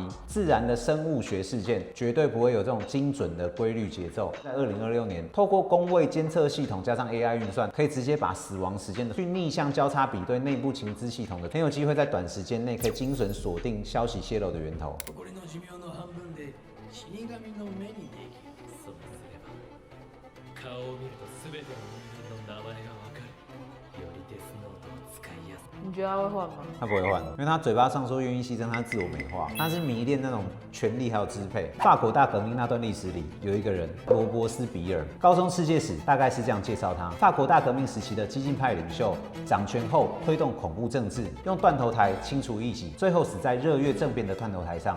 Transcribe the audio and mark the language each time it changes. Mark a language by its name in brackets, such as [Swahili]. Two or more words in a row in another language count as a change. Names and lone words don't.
[Chinese] 自然的生物学事件绝对不会有这种精准的规律节奏。在2026年。透过宫位监测系统加上 AI 运算，可以直接把死亡时间去逆向交叉比对内部情资系统的，很有机会在短时间内可以精准锁定消息泄露的源头。 [Japanese] これの寿命の半分で死神の目にできる。そうすれば顔を見ると全ての人間の名前がわかる。よりデスノートを使いやすい。 [Chinese] 你觉得他会换吗？他不会换，因为他嘴巴上说愿意牺牲他自我美化，他是迷恋那种权力还有支配。法国大革命那段历史里，有一个人罗伯斯比尔，高中世界史大概是这样介绍他：法国大革命时期的激进派领袖，掌权后推动恐怖政治，用断头台清除异己，最后死在热月政变的断头台上。